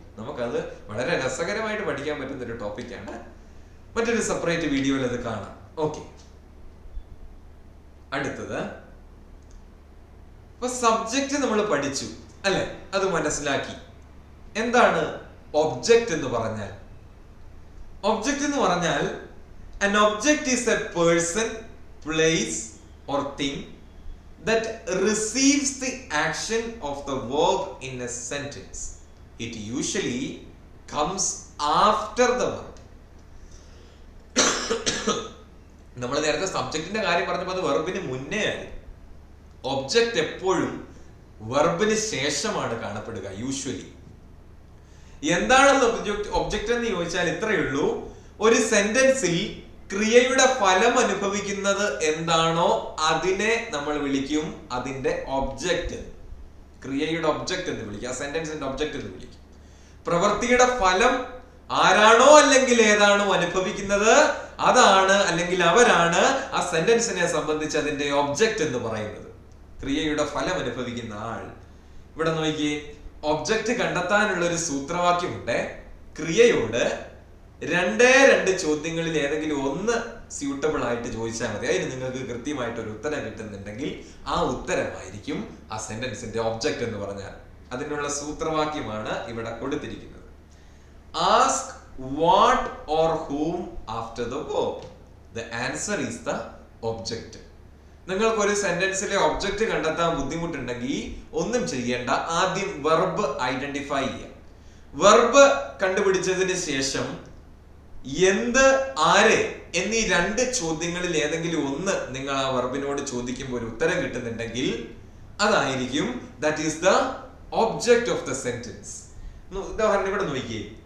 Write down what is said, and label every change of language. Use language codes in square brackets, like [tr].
[ml] നമുക്കത് വളരെ രസകരമായിട്ട് പഠിക്കാൻ പറ്റുന്ന ഒരു ടോപ്പിക്കാണ്. മറ്റൊരു സെപ്പറേറ്റ് വീഡിയോയിൽ അത് കാണാം. ഓക്കെ. അടുത്തത് ഇപ്പൊ സബ്ജക്റ്റ് നമ്മൾ പഠിച്ചു അല്ലെ, അത് മനസ്സിലാക്കി. എന്താണ് ഒബ്ജക്റ്റ് എന്ന് പറഞ്ഞാൽ? ഒബ്ജക്റ്റ് എന്ന് പറഞ്ഞാൽ [en] an object is a person, place or thing that receives the action of the verb in a sentence. It usually comes after the verb. [ml] നമ്മൾ നേരത്തെ സബ്ജക്റ്റിന്റെ കാര്യം പറഞ്ഞപ്പോൾ അത് വെർബിന് മുന്നേ ആയി. ഒബ്ജക്റ്റ് എപ്പോഴും വെർബിന് ശേഷമാണ് കാണപ്പെടുക യൂഷ്വലി. എന്താണെന്ന് ഒബ്ജക്റ്റ് എന്ന് ചോദിച്ചാൽ ഇത്രയേ ഉള്ളൂ. ഒരു സെന്റൻസിൽ ക്രിയയുടെ ഫലം അനുഭവിക്കുന്നത് എന്താണോ അതിനെ നമ്മൾ വിളിക്കും അതിന്റെ ഒബ്ജക്റ്റ്. ക്രിയയുടെ ഒബ്ജക്റ്റ് എന്ന് വിളിക്കും, ആ സെന്റൻസിന്റെ ഒബ്ജക്റ്റ് എന്ന് വിളിക്കും. പ്രവൃത്തിയുടെ ഫലം ആരാണോ അല്ലെങ്കിൽ ഏതാണോ അനുഭവിക്കുന്നത് അതാണ് അല്ലെങ്കിൽ അവരാണ് ആ സെന്റൻസിനെ സംബന്ധിച്ച് അതിന്റെ ഒബ്ജക്റ്റ് എന്ന് പറയുന്നത്. ക്രിയയുടെ ഫലം അനുഭവിക്കുന്ന ആൾ. ഇവിടെ നോക്കി, ഒബ്ജക്റ്റ് കണ്ടെത്താനുള്ള ഒരു സൂത്രവാക്യമുണ്ട്. ക്രിയയോട് രണ്ട് ചോദ്യങ്ങളിൽ ഏതെങ്കിലും ഒന്ന് സ്യൂട്ടബിൾ ആയിട്ട് ചോദിച്ചാൽ മതി. അതിന് നിങ്ങൾക്ക് കൃത്യമായിട്ട് ഒരു ഉത്തരം കിട്ടുന്നുണ്ടെങ്കിൽ ആ ഉത്തരമായിരിക്കും ആ സെന്റൻസിന്റെ ഒബ്ജക്റ്റ് എന്ന് പറഞ്ഞാൽ. അതിനുള്ള സൂത്രവാക്യമാണ് ഇവിടെ കൊടുത്തിരിക്കുന്നത്. [en] Ask what or whom after the verb. The answer is the object. [ml] നിങ്ങൾക്ക് ഒരു സെന്റൻസിലെ ഒബ്ജക്റ്റ് കണ്ടെത്താൻ ബുദ്ധിമുട്ടുണ്ടെങ്കിൽ ഒന്നും ചെയ്യേണ്ട, ആദ്യം വെർബ് ഐഡന്റിഫൈ ചെയ്യാം. വെർബ് കണ്ടുപിടിച്ചതിന് ശേഷം എന്ത്, ആര് എന്നീ രണ്ട് ചോദ്യങ്ങളിൽ ഏതെങ്കിലും ഒന്ന് നിങ്ങൾ ആ വെർബിനോട് ചോദിക്കുമ്പോൾ ഒരു ഉത്തരം കിട്ടുന്നുണ്ടെങ്കിൽ അതായിരിക്കും [en] That is the object of the sentence. [ml] ഉദാഹരണം ഇവിടെ നോക്കിയേ.